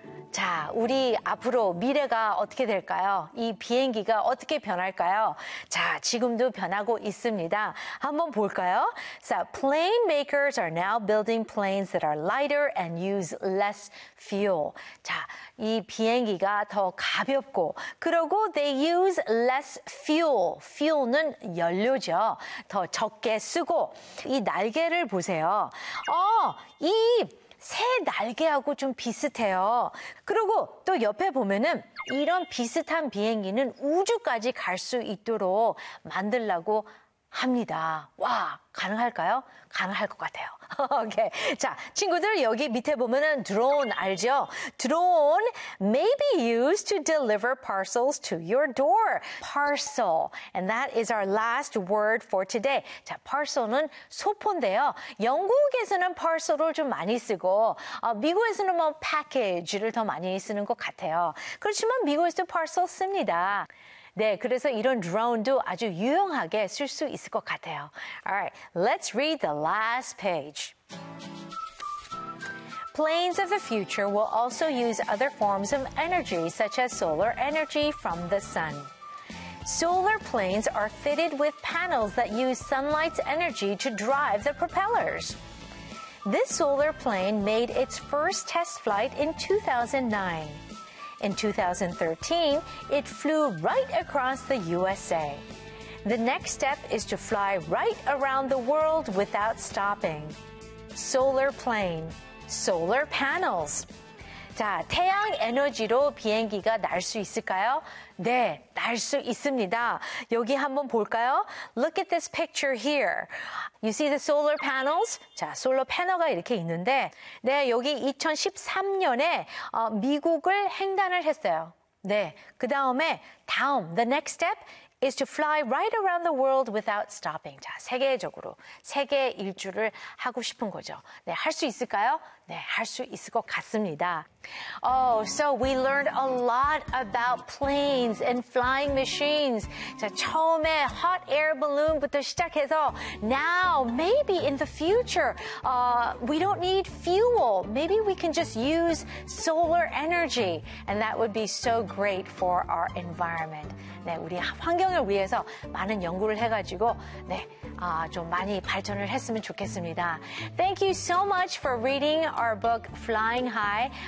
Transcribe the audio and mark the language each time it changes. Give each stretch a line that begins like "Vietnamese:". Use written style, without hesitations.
Korean: 자, 우리 앞으로 미래가 어떻게 될까요? 이 비행기가 어떻게 변할까요? 자, 지금도 변하고 있습니다. 한번 볼까요?
English: So, plane makers are now building planes that are lighter and use less fuel.
Korean: 자, 이 비행기가 더 가볍고, 그리고
English: they use less fuel.
Korean: Fuel는 연료죠. 더 적게 쓰고, 이 날개를 보세요. 이 새 날개하고 좀 비슷해요. 그리고 또 옆에 보면은 이런 비슷한 비행기는 우주까지 갈 수 있도록 만들려고 합니다. 와, 가능할까요? 가능할 것 같아요. 오케이. 자, 친구들 여기 밑에 보면은 드론 알죠?
English: 드론 may be used to deliver parcels to your door. Parcel. And that is our last word for today.
Korean: 자, parcel은 소포인데요. 영국에서는 parcel을 좀 많이 쓰고 미국에서는 뭐 package를 더 많이 쓰는 것 같아요. 그렇지만 미국에서도 parcel 씁니다. 네, 그래서 이런 드론도 아주 유용하게 쓸 수 있을 것 같아요.
English: Alright, let's read the last page. Planes of the future will also use other forms of energy, such as solar energy from the sun. Solar planes are fitted with panels that use sunlight's energy to drive the propellers. This solar plane made its first test flight in 2009. In 2013, it flew right across the USA. The next step is to fly right around the world without stopping. Solar plane, solar panels.
Korean: 자, 태양 에너지로 비행기가 날 수 있을까요? 네, 날 수 있습니다. 여기 한번 볼까요?
English: Look at this picture here. You see the solar panels?
Korean: 자, 솔로 패널가 이렇게 있는데 네, 여기 2013년에 미국을 횡단을 했어요. 네, 그 다음에 다음,
English: the next step is to fly right around the world without stopping.
Korean: 자, 세계적으로, 세계 일주를 하고 싶은 거죠. 네, 할 수 있을까요? 네, 할 수 있을 것 같습니다.
English: Oh, so we learned a lot about planes and flying machines.
Korean: 자, 처음에
English: hot air balloon부터
Korean: 시작해서
English: now, maybe in the future, we don't need fuel. Maybe we can just use solar energy. And that would be so great for our environment.
Korean: 네, 우리 환경을 위해서 많은 연구를 해가지고 네, 좀 많이 발전을 했으면 좋겠습니다.
English: Thank you so much for reading our book, Flying High.